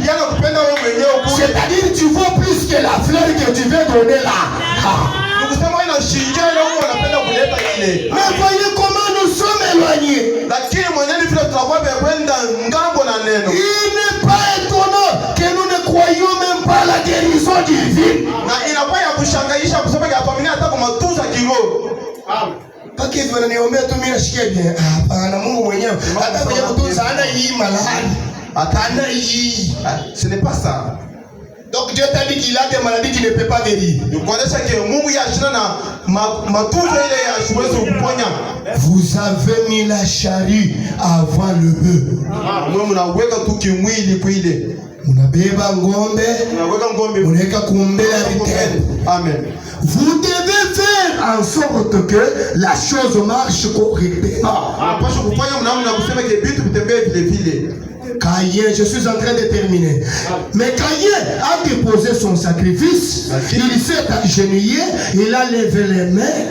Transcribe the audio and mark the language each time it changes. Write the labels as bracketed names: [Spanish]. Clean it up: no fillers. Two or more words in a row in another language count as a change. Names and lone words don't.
[French] C'est-à-dire tu vaux plus que la fleur que tu veux donner là. Mais voyez comment nous sommes éloignés. Il n'est pas étonnant que nous ne croyons même pas la guérison divine. [Swahili] Paki wananiombea tu mimi nashikia bien. Hapana, Mungu mwenyewe hata kwenye kutunza hana hii malahani. Hana hii. [French] Ce n'est pas ça. Donc Dieu t'a dit qu'il a des maladies qu'il ne peut pas guérir. Vous avez mis la charrue avant le bœuf. [Swahili] Unabeba ngombe, unaweka kuombea vitendo. [French] Amen. Vous devez faire faire en sorte que la chose marche correctement. Caïn, je suis en train de terminer. Mais Caïn a déposé son sacrifice, il s'est agenouillé, il a levé les mains.